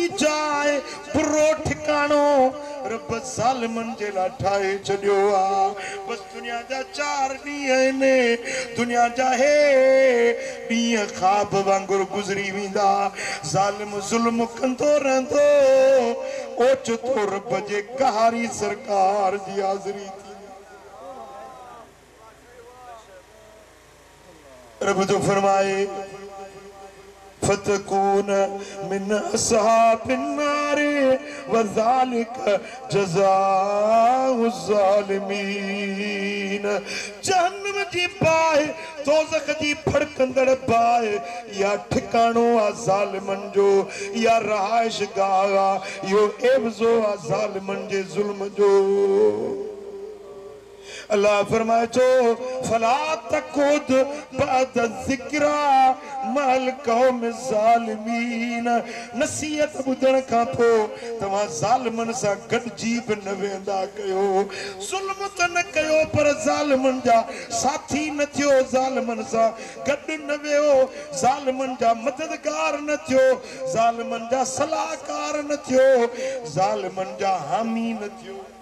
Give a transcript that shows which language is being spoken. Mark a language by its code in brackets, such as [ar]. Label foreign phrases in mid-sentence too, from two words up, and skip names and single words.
[sd] जाइ बुरो ठिकाणो रब ज़ालिमनि जे लाइ ठाहे छॾियो आहे बस दुनिया जा 4 ॾींहं आहिनि दुनिया जा हे ॾींहं ख़्वाब वांगुरु गुज़री वेंदा ज़ालिम ज़ुल्म कंदो रहंदो ओचितो रब जे कहारी सरकार जी हाज़िरी थी रब तो फरमाए [ar] فتكون من أصحاب النار وذلك جزاء الظالمين [sd] जहन्नम जी बाहि दोज़ख जी फड़कंदड़ बाहि या ठिकाणो आ ज़ालिमन जो या रहाइश गाह यो एवज़ो आ ज़ालिमन जे ज़ुल्म जो अल्लाह फरमाए जो [ar] فلا تقعد بعد الذكرى مع القوم الظالمين [sd] नसीहत ॿुधण खां पोइ तव्हां ज़ालिमनि सां गॾिजी बि न वेंदा कयो ज़ुल्म त न कयो पर ज़ालिमनि जा साथी न थियो ज़ालिमनि सां गॾु न वियो ज़ालिमनि जा मददगार न थियो ज़ालिमनि जा सलाहकार न थियो ज़ालिमनि जा हामी न थियो